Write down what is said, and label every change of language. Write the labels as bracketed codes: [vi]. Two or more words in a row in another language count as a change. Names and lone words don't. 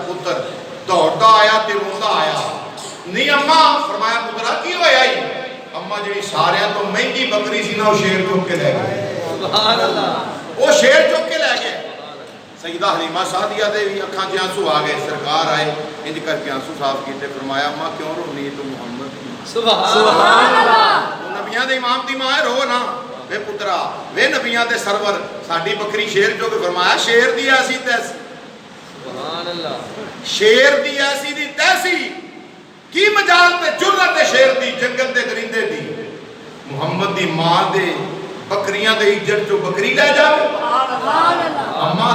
[pa] پتر دوڑتا آیا تے روندا آیا نہیں اماں فرمایا پترا کی ہویا ہی اماں جی سارے تو مہنگی بکری سی نا وہ شیر چک کے لے گئے سبحان اللہ وہ شیر چک کے لے گئے سیدہ حلیمہ سعدیہ دے بھی اکھاں چ آنسو آ گئے سرکار آئے انج کر کے آنسو صاف کیتے فرمایا اماں کیوں رونی تو محمد سبحان اللہ تو نبیاں دے امام دی ماں رو نا وے پترا وے نبیاں دے سرور ساڈی بکری شیر جو کہ فرمایا شیر دی ایسی تیسی سبحان اللہ شیر دی ایسی دی تیسی کی مجال تے جرت شیر دی جنگل دے درندے دی محمد دی ماں دے بکریاں دے اجڑ چو بکری لے جاوے اما